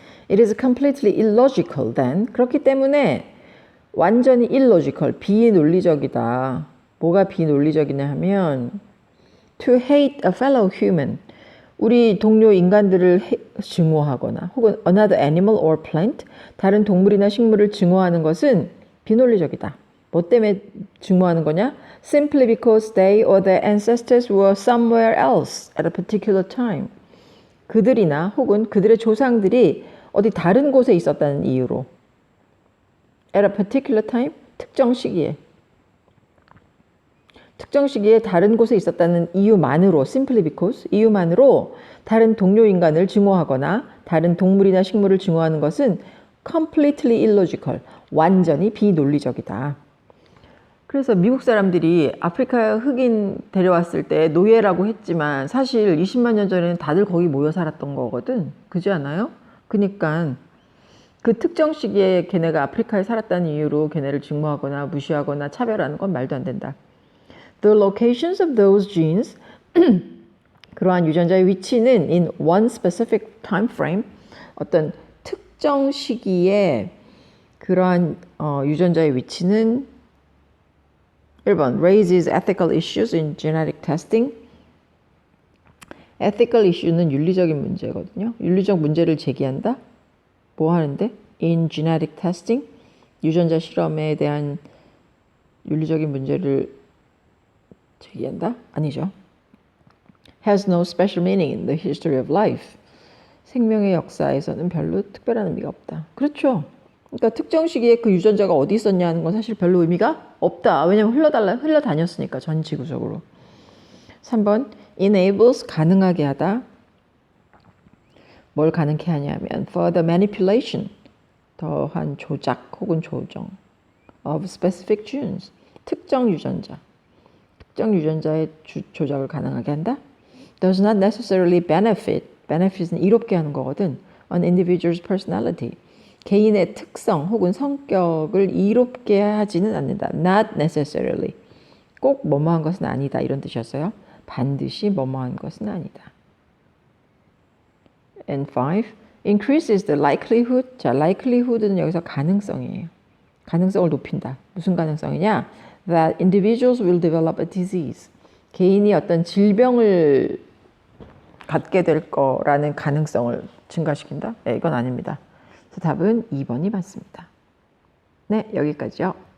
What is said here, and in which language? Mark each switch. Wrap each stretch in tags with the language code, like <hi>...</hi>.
<en>It is completely illogical then.</en> <ko>그렇기 때문에 완전히 illogical, 비논리적이다. 뭐가 비논리적이냐 하면</ko> <en>to hate a fellow human.</en> <ko>우리 동료 인간들을 증오하거나 혹은</ko> <en>another animal or plant,</en> <ko>다른 동물이나 식물을 증오하는 것은 비논리적이다. 뭐 때문에 증오하는 거냐?</ko> <en>Simply because they or their ancestors were somewhere else at a particular time.</en> <ko>그들이나 혹은 그들의 조상들이 어디 다른 곳에 있었다는 이유로</ko> <en>at a particular time,</en> <ko>특정 시기에 다른 곳에 있었다는 이유만으로</ko> <en>simply because,</en> <ko>이유만으로 다른 동료 인간을 증오하거나 다른 동물이나 식물을 증오하는 것은</ko> <en>completely illogical,</en> <ko>완전히 비논리적이다. 그래서 미국 사람들이 아프리카 흑인 데려왔을 때 노예라고 했지만 사실 20만 년 전에는 다들 거기 모여 살았던 거거든. 그지 않아요? 그러니까 그 특정 시기에 걔네가 아프리카에 살았다는 이유로 걔네를 증오하거나 무시하거나 차별하는 건 말도 안 된다.</ko> <en>The locations of those genes,</en> <ko>그러한 유전자의 위치는</ko> <en>in one specific time frame,</en> <ko>어떤 특정 시기에 그러한 유전자의 위치는</ko> <en>1번 raises ethical issues in genetic testing.</en> <ko>ethical issue는 윤리적인 문제거든요. 윤리적 문제를 제기한다. 뭐 하는데?</ko> <en>in genetic testing.</en> <ko>유전자 실험에 대한 윤리적인 문제를 제기한다? 아니죠.</ko> <en>has no special meaning in the history of life.</en> <ko>생명의 역사에서는 별로 특별한 의미가 없다. 그렇죠. 그러니까 특정 시기에 그 유전자가 어디 있었냐 하는 건 사실 별로 의미가 없다. 왜냐면 흘러다녔으니까 전 지구적으로. 3번 enables 가능하게 하다. 뭘 가능케 하냐면</ko> <en>further manipulation</en> <ko>더한 조작 혹은 조정</ko> <en>of specific genes</en> <ko>특정 유전자의 조작을 가능하게 한다.</ko> <en>does not necessarily benefit은</en> <ko>이롭게 하는 거거든.</ko> <en>an individual's personality</en> <ko>개인의 특성 혹은 성격을 이롭게 하지는 않는다.</ko> <en>not necessarily</en> <ko>꼭 뭐뭐한 것은 아니다 이런 뜻이었어요. 반드시 뭐뭐한 것은 아니다.</ko> <en>And 5. increases the likelihood.</en> <ko>자, likelihood는 여기서 가능성이에요. 가능성을 높인다. 무슨 가능성이냐?</ko> <en>That individuals will develop a disease.</en> <ko>개인이 어떤 질병을 갖게 될 거라는 가능성을 증가시킨다? 네, 이건 아닙니다. 그래서 답은 2번이 맞습니다. 네, 여기까지요.</ko>